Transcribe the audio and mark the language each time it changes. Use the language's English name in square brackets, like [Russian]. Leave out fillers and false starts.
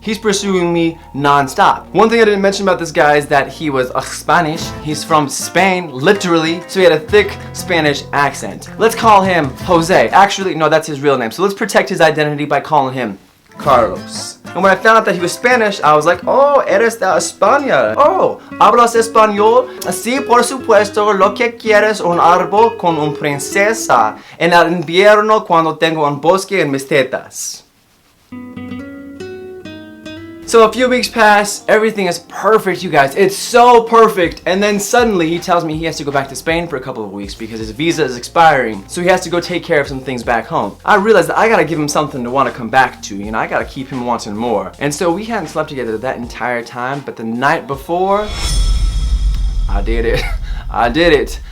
[English] He's pursuing me non-stop. One thing I didn't mention about this guy is that he was Spanish. He's from Spain, literally, so he had a thick Spanish accent. Let's call him Jose. Actually, no, that's his real name. So let's protect his identity by calling him Carlos. And when I found out that he was Spanish, I was like, [Spanish] "Oh, eres de España. Oh, hablas español? Sí, por supuesto. Lo que quieres un árbol con una princesa en el invierno cuando tengo un bosque en mis tetas." [English] So a few weeks pass, everything is perfect, you guys. It's so perfect. And then suddenly he tells me he has to go back to Spain for a couple of weeks because his visa is expiring. So he has to go take care of some things back home. I realized that I gotta give him something to want to come back to. You know, I gotta keep him wanting more. And so we hadn't slept together that entire time, but the night before, I did it. I did it.